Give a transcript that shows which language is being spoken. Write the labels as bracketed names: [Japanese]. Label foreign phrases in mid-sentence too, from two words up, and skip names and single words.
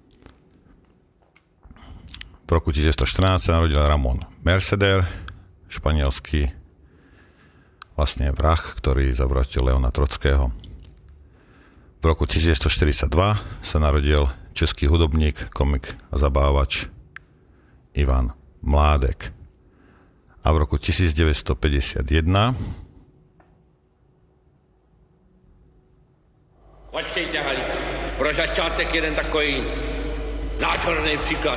[Slovak] V roku 1914 sa narodil Ramón Mercader, španielský vlastne vrah, ktorý zavraždil Leona Trockého. V roku 1942 sa narodil český hudobník, komik a zabávač Ivan Mládek. A v roku 1951 [Czech] Počkejte, Halíka, pro začátek jeden takový nádherný příklad.